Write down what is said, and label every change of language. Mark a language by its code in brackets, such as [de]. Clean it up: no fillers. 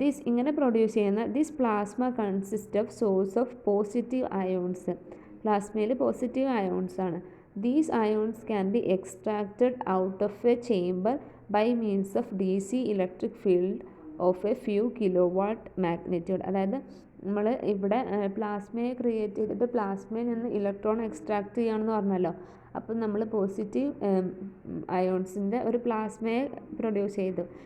[ml] ഇങ്ങനെ പ്രൊഡ്യൂസ് ചെയ്യുന്ന [en] This plasma consist of source of positive ions. [ml] പ്ലാസ്മയിൽ positive ions ആണ്. [en] These ions can be extracted out of a chamber by means of DC electric field of a few kilowatt magnitude. [ml] അതായത് നമ്മൾ ഇവിടെ പ്ലാസ്മയെ create ചെയ്തിട്ട് പ്ലാസ്മയിൽ നിന്ന് electron extract ചെയ്യുകയാണെന്ന് പറഞ്ഞല്ലോ. അപ്പം നമ്മൾ പോസിറ്റീവ് അയോൺസിൻ്റെ ഒരു പ്ലാസ്മയെ പ്രൊഡ്യൂസ് ചെയ്തു.